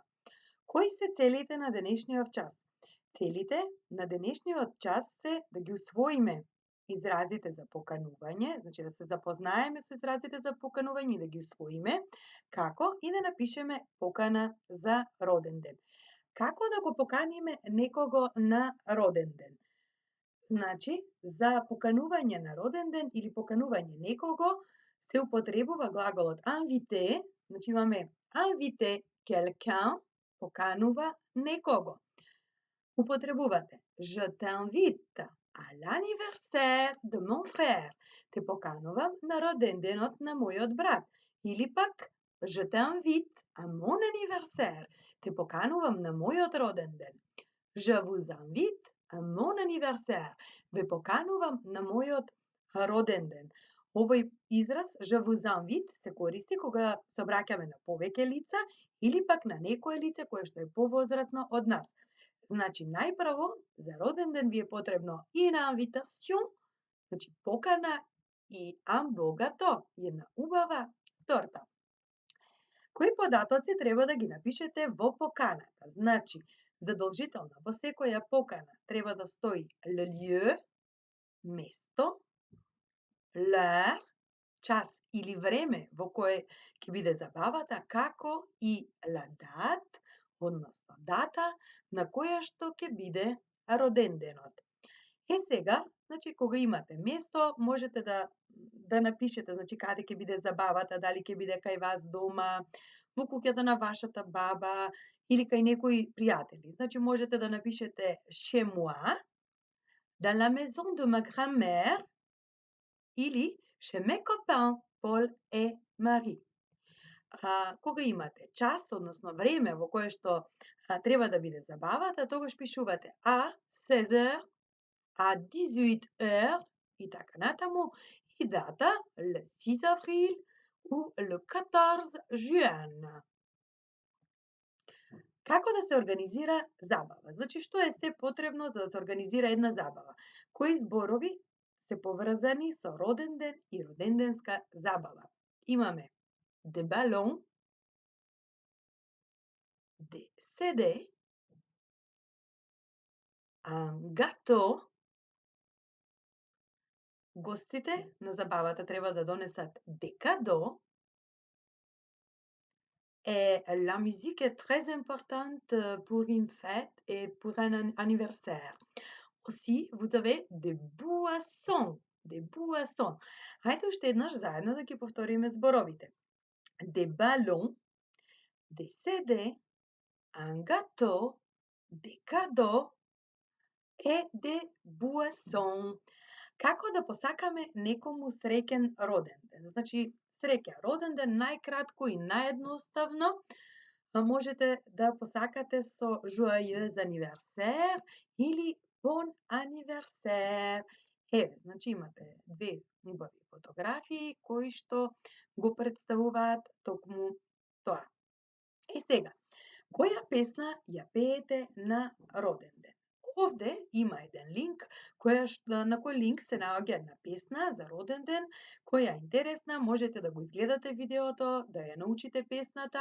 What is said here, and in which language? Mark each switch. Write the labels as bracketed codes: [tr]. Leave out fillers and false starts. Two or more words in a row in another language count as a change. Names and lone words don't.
[mk] Кои се целите на денешниот час? Целите на денешниот час се да ги усвоиме изразите за поканување, значи да се запознаеме со изразите за поканување и да ги усвоиме, како и да напишеме покана за роден ден. Како да го поканиме некого на роден ден? Значи, за поканување на роден ден или поканување некого се употребува глаголот inviter, значи имаме [fr] inviter quelqu'un, [mk] поканува некого. [fr] Употребувате je t'invite à l'anniversaire de mon frère. [mk] Те поканувам на роден денот на мојот брат. Или пак [fr] je t'invite à mon anniversaire. [mk] Те поканувам на мојот роден ден. [fr] Je vous invite à mon anniversaire. [mk] Ве поканувам на мојот роден ден. Овој израз [fr] je vous invite [mk] се користи кога се обраќаме на повеќе лица или пак на некое лице кое што е повозрасно од нас. Значи, најпрво, за роден ден ви е потребно [fr] una invitation, [mk] значи покана и [fr] un beau gâteau, [mk] една убава торта. Кои податоци треба да ги напишете во поканата? Значи, задолжително во секоја покана треба да стои [fr] le lieu, [mk] место, [fr] l'heure, [mk] час или време во кое ќе биде забавата, како и [fr] la date, [mk] односно дата на која што ќе биде роден денот. Сега, значи, кога имате место, можете да напишете, значи, каде ќе биде забавата, дали ќе биде кај вас дома, во куќата на вашата баба или кај некои пријатели. Значи, можете да напишете [fr] chez moi, dans la maison de ma grand-mère или chez mes copains Paul et Marie. [mk] Кога имате час, односно време во кое што треба да биде забавата, тогаш пишувате [fr] à 16 heures, à 18 heures [mk] и така натаму, и дата [fr] le 6 avril ou le 14 juin. [mk] Како да се организира забава? Значи, што е се потребно за да се организира една забава? Кои зборови се поврзани со роден ден и роденденска забава? [fr] Имаме des ballons, des CD, un gâteau. [mk] Гостите на забавата треба да донесат [fr] des cadeaux. Et la musique est très importante pour une fête et pour un anniversaire. Aussi, vous avez des boissons. Des boissons. [mk] Хајде уште еднаш заедно да ги повториме зборовите. [fr] Des ballons, des CD, un gâteau, des cadeaux et des boissons. [mk] Како да посакаме некому среќен роден ден? Значи, среќа роден ден најкратко и наједноставно можете да посакате со [fr] joyeux anniversaire [mk] или [fr] bon anniversaire. [mk] Еве, значи имате две убави фотографии кои што го представуваат токму тоа. Сега, која песна ја пеете на роден ден? Овде има еден линк на кој линк се наоѓа една песна за роден ден која е интересна, можете да го изгледате видеото, да ја научите песната.